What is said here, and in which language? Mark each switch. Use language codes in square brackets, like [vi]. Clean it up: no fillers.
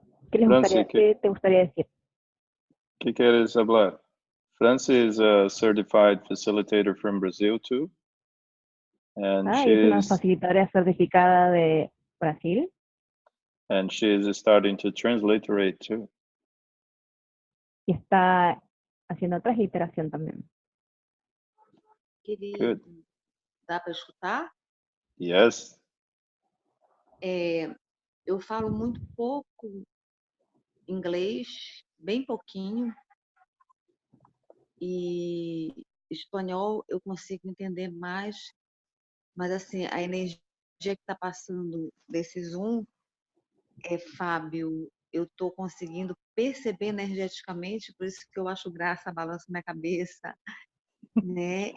[es] Qué te gustaría decir? ¿Qué quieres hablar? [en] Francie is a certified facilitator from Brazil too. And [es] Es una facilitadora certificada de Brasil. [en] And she is starting to transliterate too. [es] Y está haciendo transliteración también. [pt] Querido, dá para escutar? [en] Yes. [pt] Eu falo muito pouco inglês, bem pouquinho, e espanhol eu consigo entender mais, mas assim, a energia que está passando desse Zoom, Fábio, eu estou conseguindo perceber energeticamente, por isso que eu acho graça, balança minha cabeça, né?